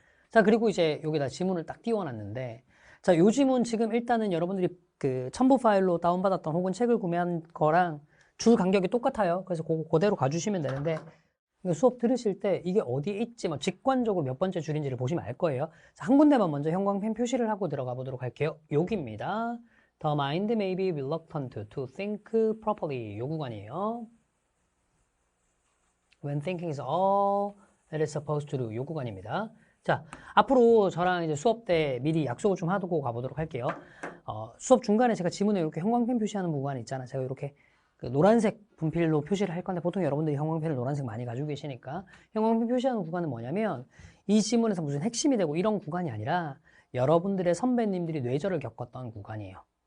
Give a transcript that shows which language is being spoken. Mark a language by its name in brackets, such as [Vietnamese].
[Korean] 자, 그리고 이제 여기다 지문을 딱 띄워놨는데, 자, 요 지문 지금 일단은 여러분들이 첨부 파일로 다운받았던 혹은 책을 구매한 거랑 줄 간격이 똑같아요. 그래서 그대로 가주시면 되는데, 수업 들으실 때 이게 어디에 있지, 직관적으로 몇 번째 줄인지를 보시면 알 거예요. 자, 한 군데만 먼저 형광펜 표시를 하고 들어가 보도록 할게요. 여기입니다. [English] The mind may be reluctant to think properly. [Korean] 요 구간이에요. [English] When thinking is all that is supposed to do. [Korean] 요 구간입니다. 자, 앞으로 저랑 이제 수업 때 미리 약속을 좀 하고 가보도록 할게요. 수업 중간에 제가 지문에 이렇게 형광펜 표시하는 구간이 있잖아요. 제가 이렇게 노란색 분필로 표시를 할 건데 보통 여러분들이 형광펜을 노란색 많이 가지고 계시니까 형광펜 표시하는 구간은 뭐냐면 이 지문에서 무슨 핵심이 되고 이런 구간이 아니라 여러분들의 선배님들이 뇌절을 겪었던 구간이에요.